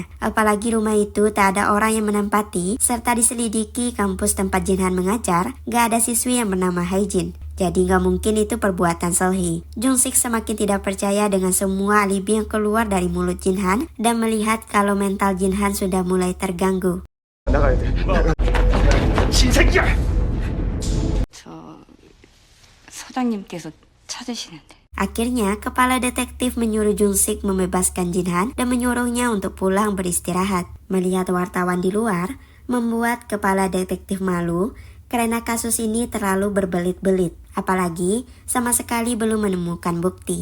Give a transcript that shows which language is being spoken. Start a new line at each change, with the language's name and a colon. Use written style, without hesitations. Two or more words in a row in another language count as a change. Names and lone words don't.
Indonesian: Apalagi rumah itu tak ada orang yang menempati, serta diselidiki kampus tempat Jin-han mengajar, gak ada siswi yang bernama Hae-jin. Jadi gak mungkin itu perbuatan Sol-hee. Jung-sik semakin tidak percaya dengan semua alibi yang keluar dari mulut Jin-han dan melihat kalau mental Jin-han sudah mulai terganggu.
Korean: 나가야 돼. 신새끼야! 소장님께서 찾으시는데.
Indonesian: Akhirnya, kepala detektif menyuruh Jung-sik membebaskan Jin-han dan menyuruhnya untuk pulang beristirahat. Melihat wartawan di luar, membuat kepala detektif malu karena kasus ini terlalu berbelit-belit. Apalagi, sama sekali belum menemukan bukti.